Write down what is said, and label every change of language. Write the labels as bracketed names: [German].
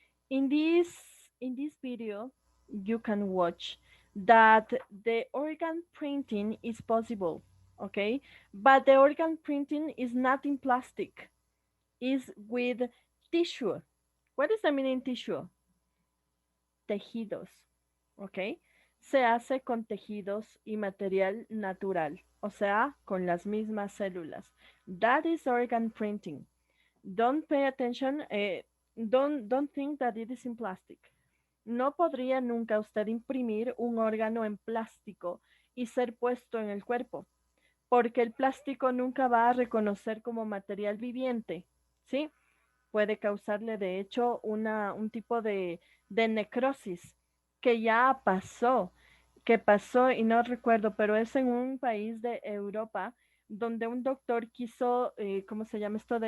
[English] In this video, you can watch that the organ printing is possible, okay? But the organ printing is not in plastic, is with tissue. What does that mean in tissue? [Spanish] Tejidos, ¿ok? Se hace con tejidos y material natural, o sea, con las mismas células. [English] That is organ printing. Don't pay attention, don't think that it is in plastic. [Spanish] No podría nunca usted imprimir un órgano en plástico y ser puesto en el cuerpo, porque el plástico nunca va a reconocer como material viviente, ¿sí? Puede causarle, de hecho, un tipo de necrosis que ya pasó, que pasó y no recuerdo, pero es en un país de Europa donde un doctor quiso, ¿cómo se llama esto?